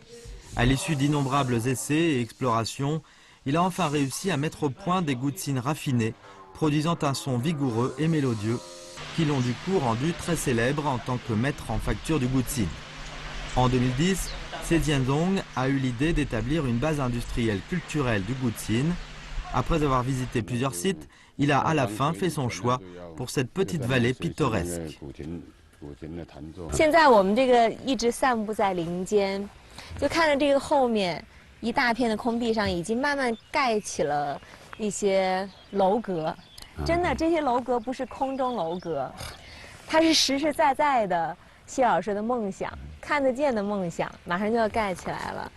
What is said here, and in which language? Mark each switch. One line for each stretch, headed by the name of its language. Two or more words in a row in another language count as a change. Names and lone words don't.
French: À l'issue d'innombrables essais et explorations, il a enfin réussi à mettre au point des goutsines raffinés, produisant un son vigoureux et mélodieux, qui l'ont du coup rendu très célèbre en tant que maître en facture du goutsine. En 2010, Xie Jiandong a eu l'idée d'établir une base industrielle culturelle du goutsine. Après avoir visité plusieurs sites, il a à la fin fait son choix pour cette petite vallée pittoresque.
Chinese: 现在我们这个一直散步在林间，就看着这个后面一大片的空地上，已经慢慢盖起了一些楼阁。真的，这些楼阁不是空中楼阁，它是实实在在的谢老师的梦想，看得见的梦想，马上就要盖起来了。